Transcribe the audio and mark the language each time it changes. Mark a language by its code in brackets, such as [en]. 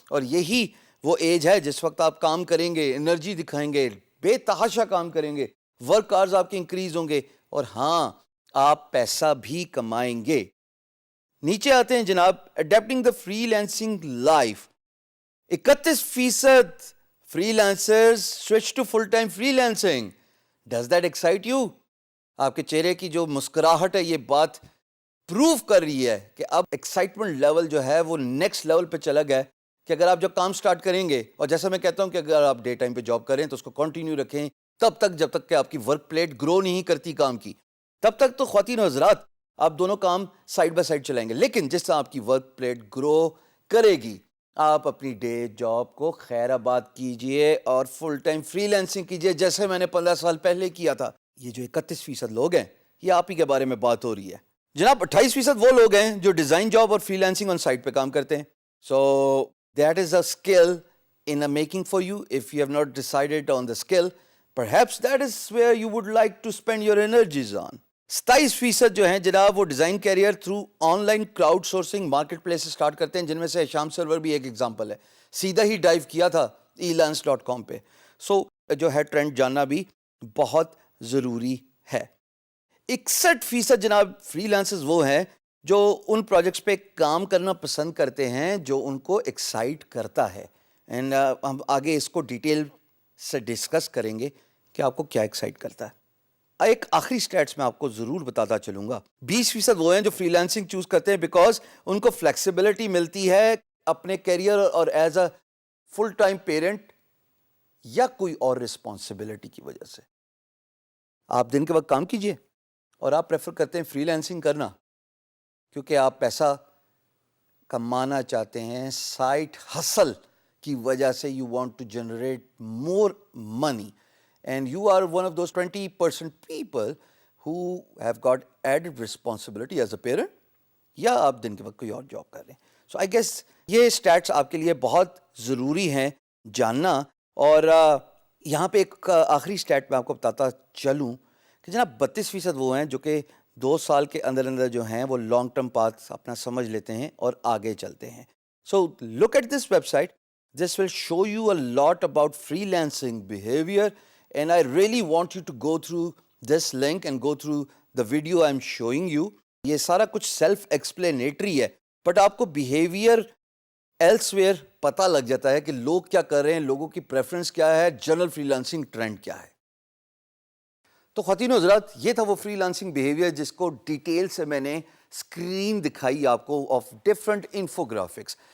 [ur] اور یہی وہ ایج ہے جس وقت آپ کام کریں گے، انرجی دکھائیں گے، بے تحاشا کام کریں گے، ورک آورز آپ کے انکریز ہوں گے، اور ہاں آپ پیسہ بھی کمائیں گے. نیچے آتے ہیں جناب، [en] Adapting the freelancing life. 31% freelancers switch to full-time freelancing. Does that excite you? [ur] آپ کے چہرے کی جو مسکراہٹ ہے یہ بات پروف کر رہی ہے کہ اب ایکسائٹمنٹ لیول جو ہے وہ نیکسٹ لیول پہ چلا گیا ہے کہ اگر آپ جو کام سٹارٹ کریں گے, اور جیسا میں کہتا ہوں کہ اگر آپ ڈے ٹائم پہ جاب کریں تو اس کو کنٹینیو رکھیں تب تک جب تک کہ آپ کی ورک پلیٹ گرو نہیں کرتی کام کی, تب تک تو خواتین و حضرات آپ دونوں کام سائڈ بائی سائڈ چلائیں گے. لیکن جس طرح آپ کی ورک پلیٹ گرو کرے گی آپ اپنی ڈے جاب کو خیر آباد کیجئے اور فل ٹائم فری لانسنگ کیجئے جیسے میں نے 15 سال پہلے کیا تھا. یہ جو 31% لوگ ہیں یہ آپ ہی کے بارے میں بات ہو رہی ہے. جناب 28% وہ لوگ ہیں جو ڈیزائن جاب اور فری لانسنگ آن سائٹ پہ کام کرتے ہیں. [en] So that is a skill in a making for you. If you have not decided on the skill, perhaps that is where you would like to spend your energies on. [ur] 27% جو ہیں جناب وہ design career through on line crowd sourcing market place start کرتے ہیں, جن میں سے شام سرور بھی ایک ایگزامپل ہے. سیدھا ہی ڈائیو کیا تھا elance.com پہ. سو جو ہے ٹرینڈ جاننا بھی بہت ضروری ہے. 61% جناب فری لانسرز وہ ہیں جو ان پروجیکٹس پہ کام کرنا پسند کرتے ہیں جو ان کو ایکسائٹ کرتا ہے. اینڈ ہم آگے اس کو ڈیٹیل سے ڈسکس کریں گے کہ آپ کو کیا ایکسائٹ کرتا ہے. ایک آخری سٹیٹس میں آپ کو ضرور بتاتا چلوں گا. 20% وہ ہیں جو فری لانسنگ چوز کرتے ہیں بیکاز ان کو فلیکسیبلٹی ملتی ہے اپنے کیریئر اور [en] as a full time parent [ur] یا کوئی اور رسپانسبلٹی کی وجہ سے. آپ دن کے وقت کام کیجئے اور آپ پریفر کرتے ہیں فری لانسنگ کرنا کیونکہ آپ پیسہ کمانا چاہتے ہیں. سائٹ ہسل کی وجہ سے [en] you want to generate more money and you are one of those 20% people who have got added responsibility as a parent, [ur] یا آپ دن کے وقت کوئی اور جاب کر رہے ہیں. [en] So I guess [ur] یہ stats آپ کے لیے بہت ضروری ہیں جاننا. اور یہاں پہ ایک آخری stat میں آپ کو بتاتا چلوں کہ جناب 32% وہ ہیں جو کہ 2 سال کے اندر جو ہیں وہ لانگ ٹرم پاتھ اپنا سمجھ لیتے ہیں اور آگے چلتے ہیں. [en] So look at this website. This will show you a lot about freelancing behavior and I really want you to go through this link and go through the video I'm showing you. [ur] یہ سارا کچھ self explanatory ہے but آپ کو behaviour else where پتہ لگ جاتا ہے کہ لوگ کیا کر رہے ہیں, لوگوں کی پریفرنس کیا ہے, جنرل فری لانسنگ ٹرینڈ کیا ہے. تو خواتین و حضرات یہ تھا وہ فری لانسنگ بیہیویئر جس کو ڈیٹیل سے میں نے اسکرین دکھائی آپ کو آف ڈفرنٹ انفوگرافکس.